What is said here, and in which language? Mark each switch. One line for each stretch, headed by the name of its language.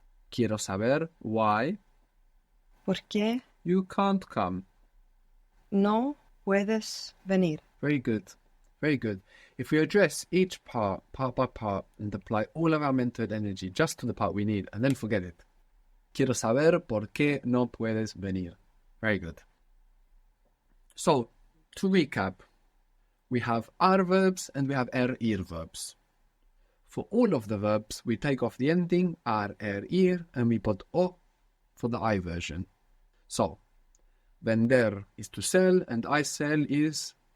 Spanish: Quiero saber
English: why
Spanish: ¿Por qué
English: you can't come.
Spanish: no puedes venir?
English: Very good. Very good. If we address each part by part, and apply all of our mental energy just to the part we need, and then forget it.
Spanish: Quiero saber por qué no puedes venir.
English: Very good. So, to recap, we have ar verbs and we have ir verbs. For all of the verbs, we take off the ending ar, ir, and we put o for the I version. So, vender is to sell, and I sell is